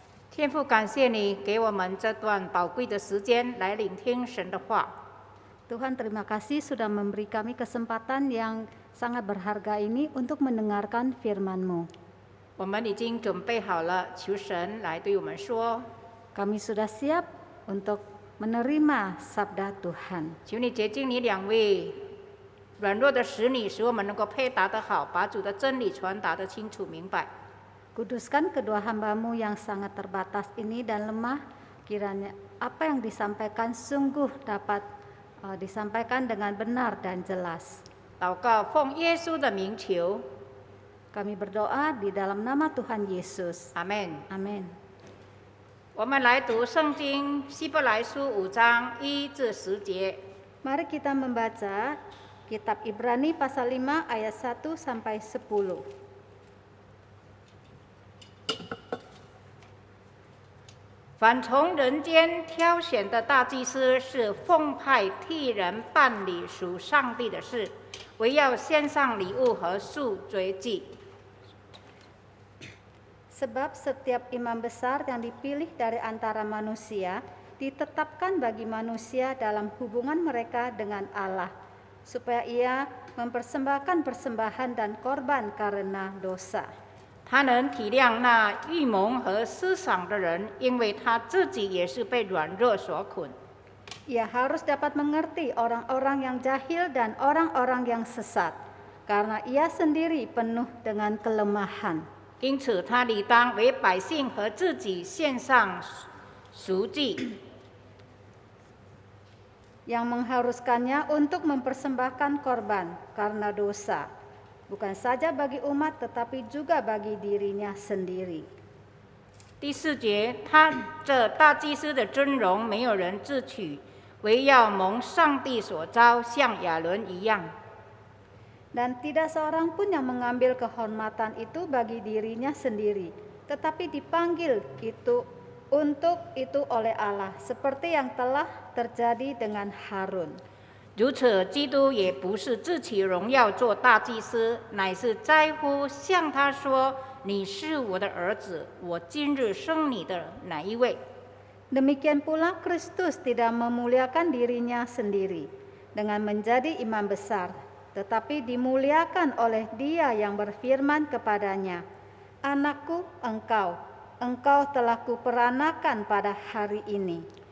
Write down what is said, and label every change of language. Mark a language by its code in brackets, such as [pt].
[zh] 天父，感谢你给我们这段宝贵的时间来聆听神的话。 [id] Tuhan, terima kasih sudah memberi kami kesempatan yang sangat berharga ini untuk mendengarkan firman-Mu. [zh] 我们已经准备好了，求神来对我们说。 [id] Kami sudah siap untuk menerima sabda Tuhan. [zh] 求你洁净你两位软弱的使女，使我们能够配搭得好，把主的真理传达得清楚明白。 [id] Kuduskan kedua hamba-Mu yang sangat terbatas ini dan lemah, kiranya apa yang disampaikan sungguh dapat disampaikan dengan benar dan jelas. [zh] 祷告，奉耶稣的名求， [id] Kami berdoa di dalam nama Tuhan Yesus. [zh] 阿门。 [id] Amin. [zh] 我们来读圣经希伯来书5章1至10节。 [id] Mari kita membaca kitab Ibrani pasal 5 ayat 1 sampai 10. [zh] 凡从人间挑选的大祭司，是奉派替人办理属上帝的事，唯要献上礼物和赎罪祭。 [id] Sebab setiap imam besar yang dipilih dari antara manusia ditetapkan bagi manusia dalam hubungan mereka dengan Allah, supaya ia mempersembahkan persembahan dan korban karena dosa. [zh] 他能体谅那预谋和思想的人，因为他自己也是被软弱所捆。 [id] Ia harus dapat mengerti orang-orang yang jahil dan orang-orang yang sesat, karena ia sendiri penuh dengan kelemahan. [zh] 因此，他理当为百姓和自己献上赎祭， [id] yang mengharuskannya untuk mempersembahkan korban karena dosa, bukan saja bagi umat tetapi juga bagi dirinya sendiri. [zh] 第第4节，他这大祭司的尊荣没有人自取，唯要蒙上帝所召，像亚伦一样。 [id] Dan tidak seorang pun yang mengambil kehormatan itu bagi dirinya sendiri, tetapi dipanggil itu untuk itu oleh Allah, seperti yang telah terjadi dengan Harun. [zh] 如此，基督也不是自取荣耀做大祭司，乃是在乎向他说：“你是我的儿子，我今日生你的哪一位。” [id] Demikian pula Kristus tidak memuliakan dirinya sendiri dengan menjadi imam besar, tetapi dimuliakan oleh Dia yang berfirman kepadanya, "Anakku, engkau telah kuperanakan pada hari ini."